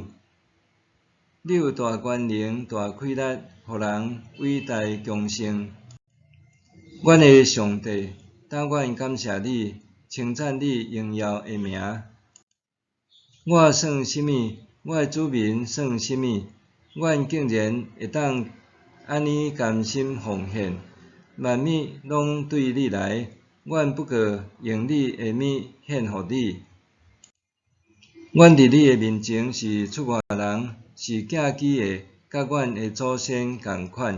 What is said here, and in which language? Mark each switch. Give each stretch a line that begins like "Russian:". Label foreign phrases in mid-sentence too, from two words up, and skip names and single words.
Min Nan Chinese: 你有大权能、大气力，互人伟大强盛。阮的上帝，但愿感谢你，称赞你荣耀的名。我算甚物？我的子民算甚物？阮竟然会当安尼甘心奉献，万物拢对你来，阮不过用你的物献互你。阮伫你的面前是出外人，是寄居的，甲阮的祖先共款。